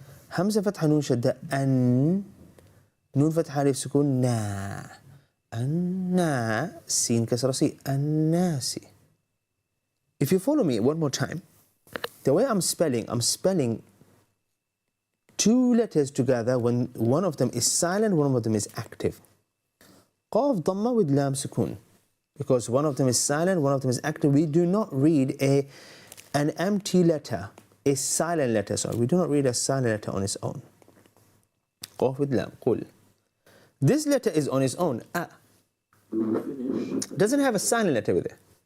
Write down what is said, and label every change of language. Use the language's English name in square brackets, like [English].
[Arabic] همزة فتحة نون شدة أن. نون فتحة ألف سكون نا. النا. سين كسرة سي. الناسي. [English] If you follow me one more time, the way I'm spelling two letters together when one of them is silent, one of them is active. [Arabic] قاف ضمة with lam سكون. [English] Because one of them is silent, one of them is active. We do not read an empty letter, a silent letter. Sorry, we do not read a silent letter on its own. قاف with lam. [Arabic] قل. [English] This letter is on its own. A. Doesn't have a silent letter with it.